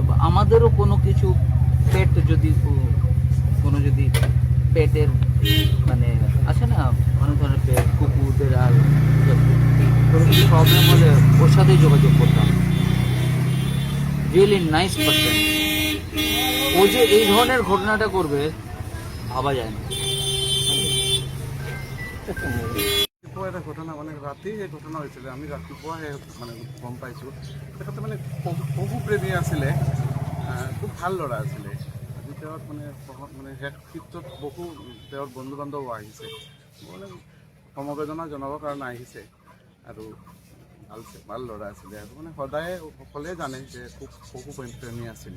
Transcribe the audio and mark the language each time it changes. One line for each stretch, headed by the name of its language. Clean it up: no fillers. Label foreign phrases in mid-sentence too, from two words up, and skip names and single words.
Bangla: বা আমাদেরও কোনো কিছু পেট যদি পেটের মানে আছে না, অনেক ধরনের পেট, কুকুরদের আর কোনো কিছু প্রবলেম হলে ওর সাথেই যোগাযোগ করতাম।
English: really nice person.
Bangla: ও যে এই ধরনের ঘটনাটা করবে ভাবা যায় না। একটা ঘটনা, মানে রাতেই এই ঘটনা হয়েছিল,
Assamese: আমি রাতিপুৱাহে মানে গম পাইছোঁ। তেখেতে মানে পশু প্ৰেমী আছিলে, খুব ভাল ল'ৰা আছিলে। আজি তেওঁৰ মানে শেষ ক্ষেত্ৰত বহু তেওঁৰ বন্ধু বান্ধৱ আহিছে, মানে সমবেদনা জনাবৰ কাৰণে আহিছে। আৰু ভাল ল'ৰা আছিলে, আৰু মানে সদায় সকলোৱে জানে যে খুব পশু প্ৰেমী আছিলে।